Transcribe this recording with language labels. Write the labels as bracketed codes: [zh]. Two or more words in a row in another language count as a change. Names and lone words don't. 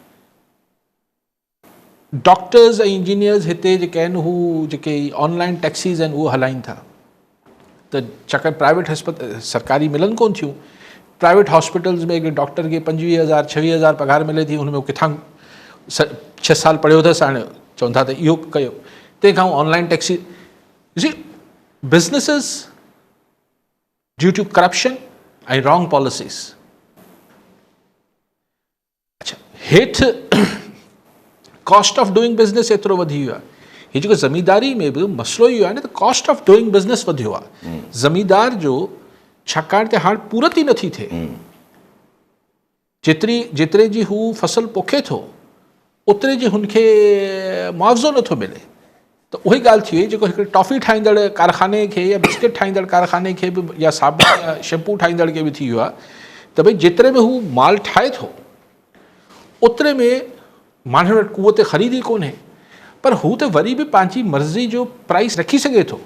[sd] डॉक्टर्स ऐं इंजीनियर्स हिते जेके आहिनि, हू जेके [en] online taxis [sd] आहिनि उहो हलाइनि था, त छाकाणि प्राइवेट सरकारी मिलनि कोन थियूं। [en] private hospitals [sd] में हिकिड़े डॉक्टर खे 25,000 26,000 पघार मिले थी, हुन में किथां 6 साल पढ़ियो अथसि, हाणे चवनि था त इहो कयो। [en] तंहिंखां online taxi, businesses due to corruption ऐं wrong policies. [sd] अच्छा, हेठि [en] cost of doing business [sd] एतिरो वधी वियो आहे। हीअ जेको ज़मींदारी में बि मसइलो इहो आहे न, त [en] cost of doing business [sd] वधियो आहे ज़मींदार जो, छाकाणि त हाणे पूरत ई नथी थिए। जेतिरे जी हू फसल पोखे थो, ओतिरे जी हुनखे मुआवज़ो नथो मिले। त उहा ई ॻाल्हि थी वई, जेको हिकिड़े टॉफ़ी ठाहींदड़ कारखाने खे या बिस्किट ठाहींदड़ कारखाने खे बि, या साबुण या शैम्पू ठाहींदड़ खे बि थी वियो आहे त भई जेतिरे में हू माल ठाहे थो, ओतिरे में माण्हुनि वटि कुवत ख़रीदी कोन्हे, पर हू त वरी बि पंहिंजी मर्ज़ी जो प्राइस रखी सघे थो।